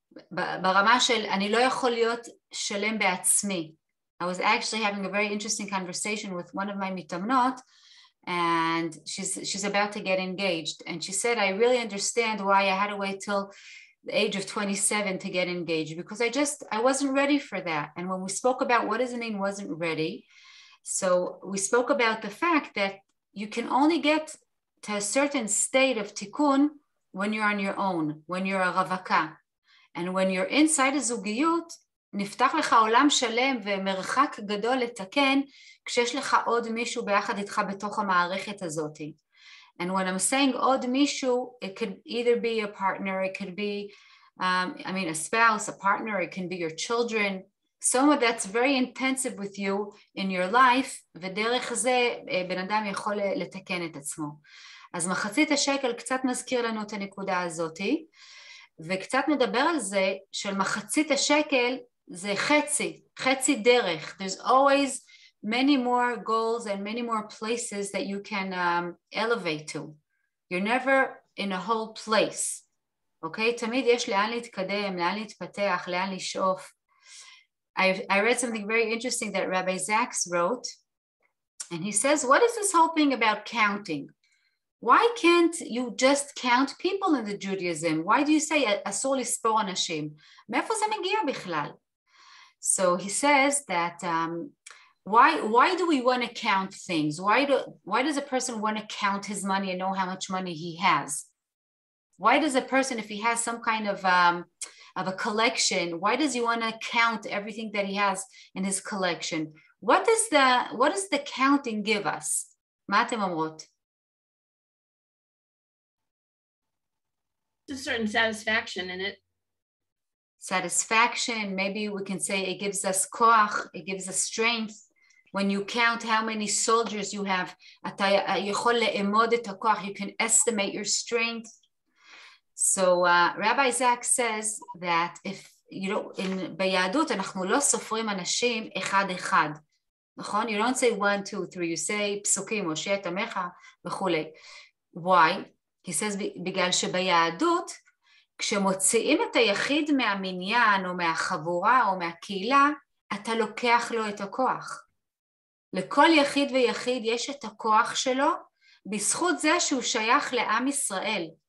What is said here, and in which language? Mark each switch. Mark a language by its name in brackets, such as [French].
[Hebrew] ברמה של אני לא יכול להיות שלם בעצמי. [English] I was actually having a very interesting conversation with one of my mitamnot, and she's about to get engaged. And she said, I really understand why I had to wait till the age of 27 to get engaged, because I wasn't ready for that. And when we spoke about what does it mean wasn't ready, so we spoke about the fact that you can only get to a certain state of tikkun when you're on your own, when you're a ravaka. And when you're inside a [Hebrew] זוגיות, נפתח לך עולם שלם ומרחק גדול לתקן, כשיש לך עוד מישהו ביחד איתך בתוך המערכת הזאת. [English] And when I'm saying עוד מישהו, it could either be a partner, it could be, a spouse, a partner, it can be your children, someone that's very intensive with you in your life, [Hebrew] ודרך זה בן אדם יכול לתקן את עצמו. אז מחצית השקל קצת מזכיר לנו את הנקודה הזאת, וקצת מדבר על זה של מחצית השקל זה חצי דרך. [English] There's always many more goals and many more places that you can elevate to. You're never in a whole place. Okay? [Hebrew] תמיד יש לאן להתקדם, לאן להתפתח, לאן לשאוף. [English] I read something very interesting that Rabbi Zaks wrote, and he says, what is this whole thing about counting? Why can't you just count people in the Judaism? Why do you say [Hebrew] אסור לספור אנשים? מאיפה זה מגיע בכלל? [English] So he says that why do we want to count things? Why does a person want to count his money and know how much money he has? Why does a person, if he has some kind of a collection, why does he want to count everything that he has in his collection? What does the counting give us? [Hebrew] מה אתם אומרות? [English] A certain satisfaction in it. Satisfaction, maybe we can say it gives us koach, it gives us strength. When you count how many soldiers you have, [Hebrew] אתה יכול לאמוד את הכוח, [English] you can estimate your strength. So Rabbi Zak says that if [Hebrew] ביהדות אנחנו לא סופרים אנשים אחד אחד, נכון? [English] You don't say 1, 2, 3, you say פסוקים, [Hebrew] הושע את עמך וכולי. [English] Why? He says [Hebrew] בגלל שביהדות, כשמוציאים את היחיד מהמניין או מהחבורה או מהקהילה, אתה לוקח לו את הכוח. לכל יחיד ויחיד יש את הכוח שלו, בזכות זה שהוא שייך לעם ישראל.